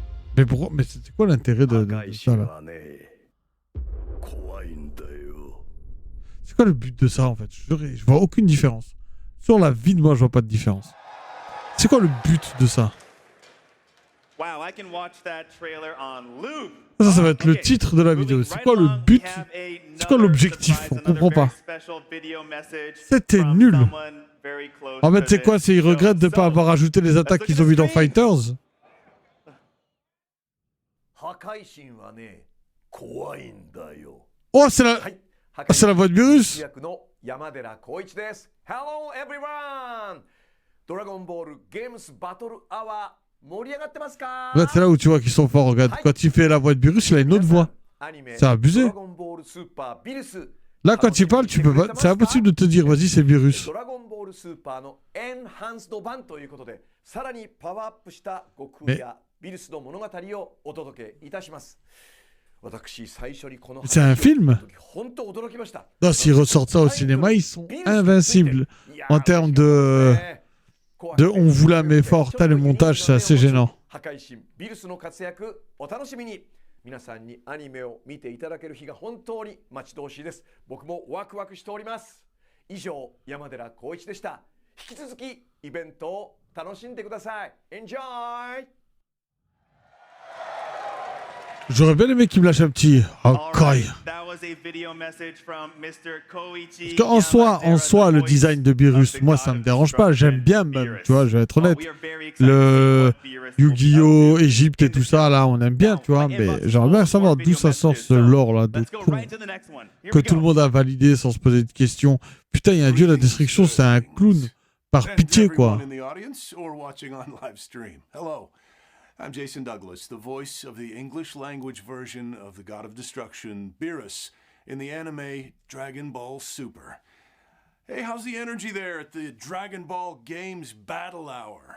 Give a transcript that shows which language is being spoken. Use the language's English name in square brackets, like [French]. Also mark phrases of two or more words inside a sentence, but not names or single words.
[French] Mais pourquoi? Mais c'était quoi l'intérêt de ça là? [Japanese] はね、怖いんだよ。 [French] C'est quoi le but de ça en fait? Je vois aucune différence. Sur la vie de moi, je vois pas de différence. C'est quoi le but de ça? [English] Wow, I can watch that trailer on loop. [French] Ça va être le [English] Okay. [French] titre de la vidéo. [English] Moving [French] C'est [English] right [French] quoi le [English] along, [French] but? [English] we have [French] C'est quoi [English] another [French] l'objectif? [English] surprise, [French] On [English] another [French] comprend pas. [English] very special video message [French] C'était [English] from [French] nul. [English] someone very close [French] En fait, [English] to [French] c'est quoi? [English] this [French] C'est ils regrettent de [English] show. [French] pas avoir ajouté les attaques [English] look [French] qu'ils [English] at [French] ont [English] the [French] vues dans [English] screen. [French] Fighters. [Japanese] 破壊神はね、怖いんだよ。 [French] Oh, c'est la... [Japanese] はい。破 [French] c'est la voix de Beerus. [Japanese] 役の山寺宏一です。 [English] Hello everyone! [Japanese] ドラゴンボールゲームスバトルアワー盛り上がってますか？ [French] Là, c'est là où tu vois qu'ils sont forts. Regarde, quand il fait la voix de Beerus, il a une autre voix. [Japanese] アニメ [French] C'est abusé. [Japanese] ドラゴンボールスーパービルス [French] Là, quand il parle, tu peux pas... C'est impossible de te dire, vas-y, c'est Beerus. [Japanese] ドラゴンボールスーパーのエンハンスド版ということで、さらにパワーアップした悟空やビルスの物語をお届けいたします。私、最初にこの [French] C'est un film? [Japanese] 本当驚きました。 [French] Non, s'ils ressortent ça au cinéma, ils sont invincibles. En termes de on vous la met fort. T'as le montage, c'est assez gênant. [Japanese] 破壊神ビルスの活躍お楽しみに。皆さんにアニメを見ていただける日が本当に待ち遠しいです。僕もワクワクしております。以上、山寺宏一でした。引き続きイベントを楽しんでください。Enjoy! [French] J'aurais bien aimé qu'il me lâche un petit [English] All [French] Hakai. [English] right, that was a video message from Mr. Koichi [French] Parce qu'en soi, [English] Yamadera, [French] le [English] the [French] design de [English] voice [French] Beerus, [English] of the [French] moi, [English] God [French] ça me [English] of [French] dérange pas. J'aime bien même, [English] Beerus. [French] tu vois, je vais être honnête. [English] We are very excited to see [French] Le [English] what Beerus will be [French] Yu-Gi-Oh, [English] up to [French] Égypte [English] in [French] et tout [English] the [French] ça, [English] show. [French] là, on aime bien, [English] Now, [French] tu vois. [English] my [French] Mais [English] inbox is [French] j'aimerais bien [English] full of [French] savoir [English] more [French] d'où ça [English] video [French] sort [English] messages, [French] ce [English] so [French] lore là, [English] let's go right to the next one. Here [French] que [English] we [French] tout le [English] go. [French] monde a validé sans se poser de questions. Putain, il y a un dieu de la destruction, c'est un clown. Par [English] And [French] pitié, [English] everyone [French] quoi. [English] in the audience or watching on live stream. Hello, I'm Jason Douglas, the voice of the English language version of the God of Destruction, Beerus, in the anime Dragon Ball Super. Hey, how's the energy there at the Dragon Ball Games Battle Hour?